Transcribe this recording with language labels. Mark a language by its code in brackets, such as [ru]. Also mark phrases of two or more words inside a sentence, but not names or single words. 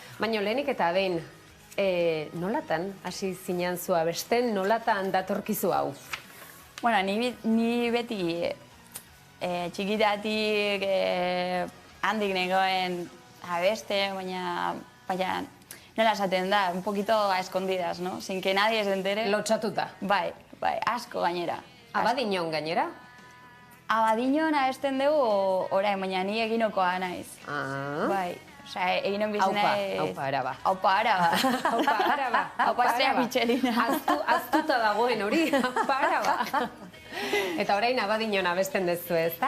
[eu] Baina lehenik eta behin, Nolatan hasi zinen zu abesten, nolatan datorkizu hau? Bueno, ni beti txikitatik handik nengoen abeste, baina nola esaten da, [es] un poquito a escondidas, no? Sin que nadie se entere. [eu] Lotxatuta. Bai, asko gainera. Abadiñon gainera? Abadiñon abesten dugu orain, baina ni eginokoa naiz. Bai, osea, eginon bizena... Aupa araba. Aupa araba. Aupa araba. Aupa Estrella Michelina. Aztuta dagoen hori, aupa araba. Eta orain abadiñon abesten dezu, ez da?